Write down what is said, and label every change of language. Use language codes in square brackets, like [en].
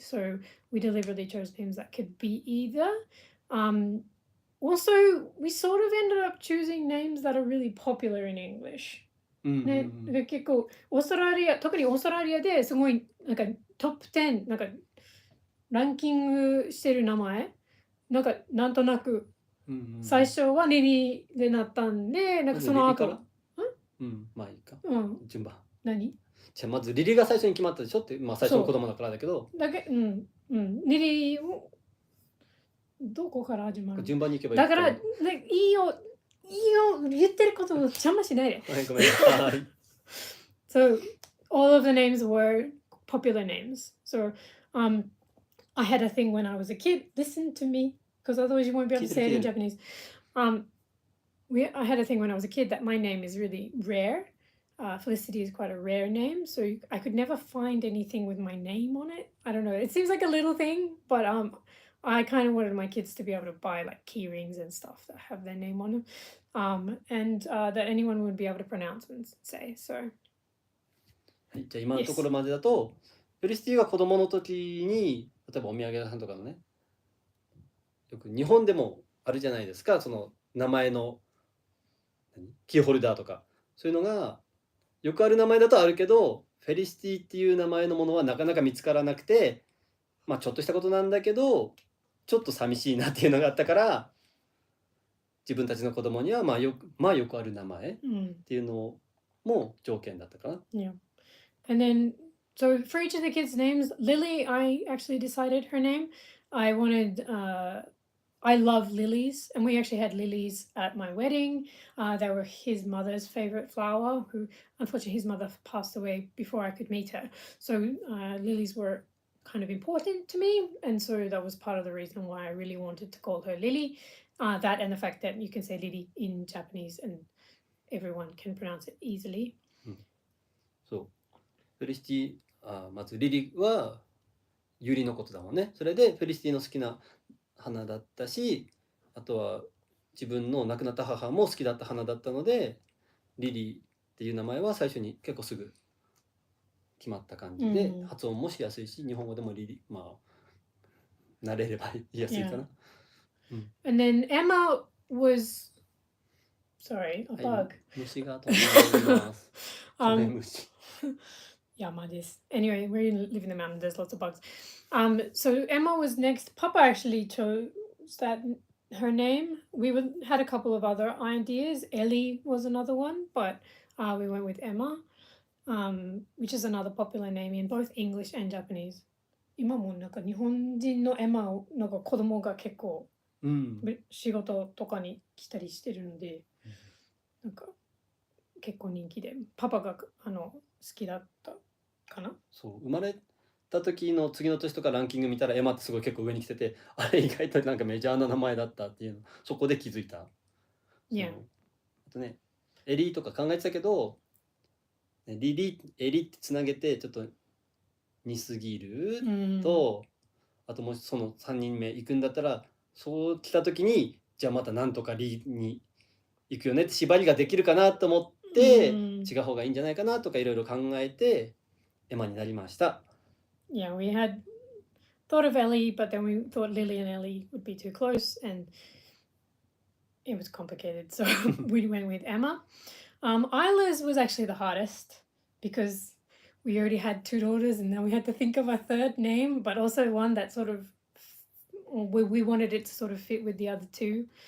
[en] So we deliberately chose names that could be either. Also, we sort of ended up choosing names that are really popular in English. [ja] ね、結構特にオーストラリアですごいなんかトップ10なんかランキングしてる名前なんとなく最初はリリーでなったんで、なんかその後まあいいか、順番何じゃあまずリリーが最初に決まったでしょって、まあ最初の子供だからだけどリリーをどこから始まる順番に行けばいいだからいいよ言ってることを邪魔しないで。はい、ごめんなさい。 [en] So all of the names were popular names. So I had a thing when I was a kid. Listen to me, because otherwise you won't be able to say it in Japanese. I had a thing when I was a kid that my name is really rare. Felicity is quite a rare name, so I could never find anything with my name on it. I don't know. It seems like a little thing, but I kind of wanted my kids to be able to buy like key rings and stuff that have their name on them, and that anyone would be able to pronounce and say. So. [ja] はい、じゃあ今のところまでだと、フェリシティが子供の時に例えばお土産屋さんとかのね、よく日本でもあるじゃないですか、その名前のキーホルダーとかそういうのがよくある名前だとあるけど、フェリシティっていう名前のものはなかなか見つからなくて、まあちょっとしたことなんだけどちょっと寂しいなっていうのがあったから、自分たちの子供にはまあよくある名前っていうのも条件だったかな。 [en] Yeah. And then so for each of the kids' names, Lily, I actually decided her name. I wanted I love lilies, and we actually had lilies at my wedding. They were his mother's favorite flower, who unfortunately his mother passed away before I could meet her. So lilies were kind of important to me, and so that was part of the reason why I really wanted to call her Lily. That and the fact that you can say Lily in Japanese and everyone can pronounce it easily. [ja] そう。フェリシティ、まずリリはユリのことだもんね。それでフェリシティの好きな花だったし、あとは自分の亡くなった母も好きだった花だったので、リリーっていう名前は最初に結構すぐ決まった感じで、発音もしやすいし、日本語でもリリー、まあ慣れれば言いやすいかな。 [en] And then Emma was sorry, a bug. [ja] 虫が飛んでます。虫。 Yamaです. [en] Anyway, we live in the mountain. There's lots of bugs. So Emma was next. Papa actually chose that her name. We had a couple of other ideas. Ellie was another one, but we went with Emma, which is another popular name in both English and Japanese. [ja] 今もなんか日本人のエマをなんか子供が結構仕事とかに来たりしてるので、なんか結構人気で、パパが好きだったかな。そう、生まれた時の次の年とかランキング見たらエマってすごい結構上に来てて、あれ意外となんかメジャーな名前だったっていうの、そこで気づいた。 [en] Yeah. [ja] あとね、エリーとか考えてたけど、リリー、エリーってつなげてちょっと似すぎると、あともしその3人目行くんだったら、そう来た時にじゃあまたなんとかリに行くよねって縛りができるかなと思って、違う方がいいんじゃないかなとかいろいろ考えてエマになりました。 [en] Yeah, we had thought of Ellie, but then we thought Lily and Ellie would be too close, and it was complicated, so we went with Emma. Isla's was actually the hardest because we already had two daughters, and then we had to think of a third name, but also one that sort of we wanted it to sort of fit with the other two.